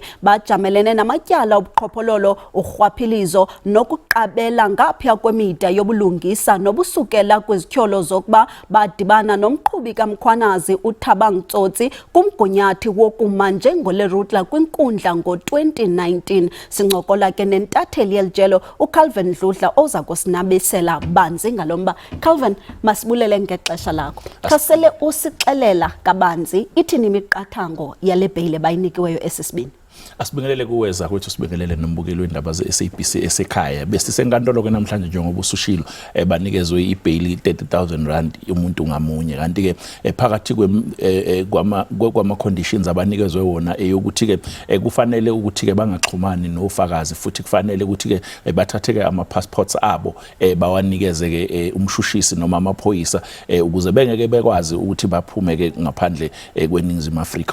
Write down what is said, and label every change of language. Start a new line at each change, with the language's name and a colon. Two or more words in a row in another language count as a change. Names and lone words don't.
Xhosa: Bajamelene namatyala obuqhophololo, urhwaphilizo nokuqabela ngaphaya kwemida yobulungisa nobusukela kwizityholo zokuba badibana nomqhubi kaMkhwanazi uThabang Tsotsi kumgunyathi wokuma njengoLerutla kwinkundla ngo-2019. Sincokola ke nentatheli yelijelo uCalvin Dludla oza kusinabisela banzi ngalomba. Calvin, masibulele ngexesha lakho. Khasele usixelela kabanzi ithini imiqathango yale bheyile bayinikiweyo esisibini. Asibingelele kuweza kwethu, sibingelele nombukeli wendaba ze-SABC esekhaya.
Zulu: Besisenkantolo ke namhlanje njengoba usushilo banikezwe ibheyili 30,000 rand umuntu ngamunye. Kanti ke phakathi kwama conditions abanikezwe wona eyokuthi ke kufanele ukuthi ke bangaxhumani nofakazi, futhi kufanele ukuthi ke bathathe ke ama passports abo bawanikeze ke umshushisi noma amaphoyisa ukuze bengeke bekwazi ukuthi baphume ke ngaphandle kweNingizimu Afrika.